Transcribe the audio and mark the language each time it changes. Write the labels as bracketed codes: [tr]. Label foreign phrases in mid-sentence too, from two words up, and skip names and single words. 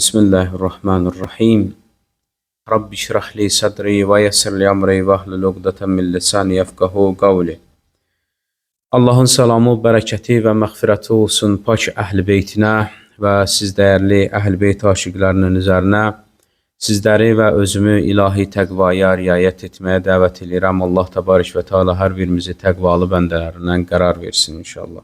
[ar] بسم الله الرحمن الرحيم رب اشرح لي صدري ويسر لي أمري واحلل عقدة من لساني يفقهوا قولي. [az] Allahın salamı, bərəkəti və məğfirəti olsun pak əhl-i beytinə və siz dəyərli əhl-i beyt aşiqlərinin üzərinə. Sizləri və özümü ilahi təqvaya riayət etməyə dəvət edirəm. Allah [ar] تبارك وتعالى [az] hər birimizi təqvalı bəndələrindən qərar versin inşallah.